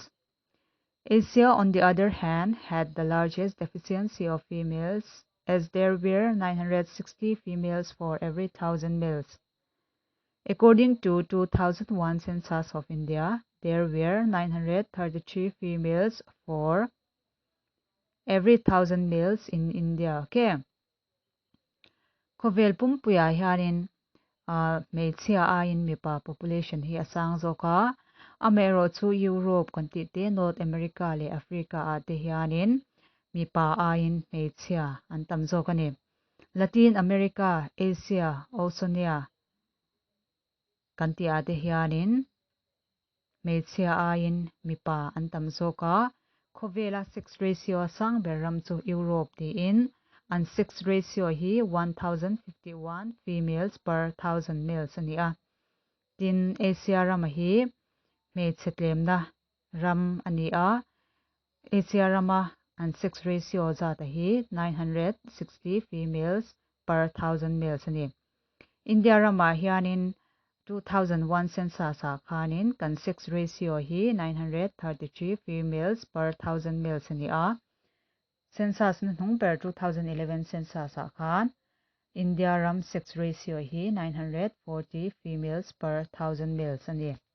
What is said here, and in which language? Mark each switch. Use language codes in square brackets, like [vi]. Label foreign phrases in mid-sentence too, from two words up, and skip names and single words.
[en] Asia, on the other hand, had the largest deficiency of females, as there were 960 females for every 1,000 males. According to 2001 census of India, there were 933 females for every 1,000 males in India. Okay? [lus] Khovel pumpuya hianin hmeichhia a in mipa population hi asang zoka amero chu Europe kan ti te North America le Africa a te hianin mipa a in hmeichhia an tam zokani Latin America, Asia, Oceania kan ti a te hianin hmeichhia a in mipa an tam zoka khovela [en] sex ratio [lus] sang beram chu Europe ti in and [en] sex ratio [lus] hi [en] 1,051 females per 1,000 males [lus] ania tin Asia rama hi hmeichhe tlem na ram ani a Asia rama and [en] sex ratio [lus] zata hi [en] 960 females per 1000 males [lus] ani India rama hianin 2001 census a khanin kan [en] sex ratio [lus] hi [en] 933 females per 1000 males [lus] ani a census na hnung per 2011 census a khan India ram [en] sex ratio [lus] hi [en] 940 females per 1000 males [lus] ani